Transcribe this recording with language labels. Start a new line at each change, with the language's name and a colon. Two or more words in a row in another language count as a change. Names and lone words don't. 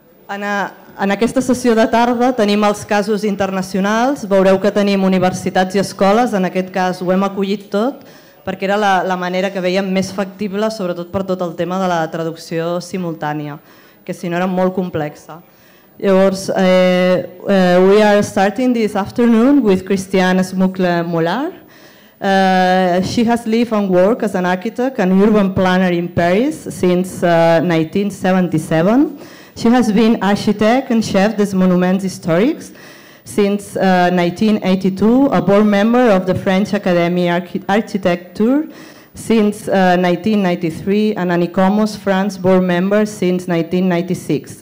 Catalan: En aquesta sessió de tarda tenim els casos internacionals, veureu que tenim universitats i escoles, en aquest cas ho hem acollit tot, perquè era la manera que veiem més factible, sobretot per tot el tema de la traducció simultània, que si no era molt complexa. Llavors,
English: we are starting this afternoon with Christiane Smuckle-Mollard. She has lived and worked as an architect and urban planner in Paris since 1977. She has been architect and
French: chef des Monuments Historiques
English: since 1982, a board member of the French Academy Architecture since 1993, and an ICOMOS France board member since 1996.